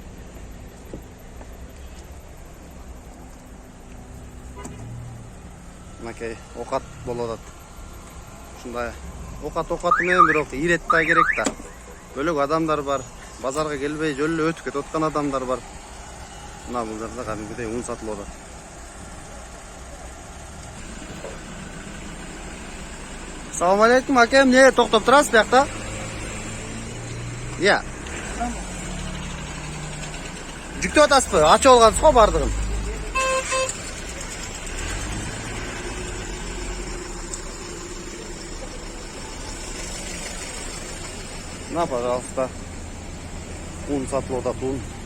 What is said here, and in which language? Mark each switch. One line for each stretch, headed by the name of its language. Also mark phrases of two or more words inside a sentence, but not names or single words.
Kyrgyz: Мынакей, окат болуп атат. Ушундай окат менен бирок ирет да керек да. Бөлөк адамдар бар. Базарга келбей жөн эле өтүп кетип аткан адамдар бар. Мына бул жерде кадимгидей ун сатылып атат.
Uzbek: Assalomu alaykum akam, ne to'xtab turasiz bu yoqda? Ya.
Kyrgyz: Жүктөп атасызбы? Ачып алгансыз го бардыгын.
Russian: На, пожалуйста.
Kyrgyz: Un сатылып атат, un.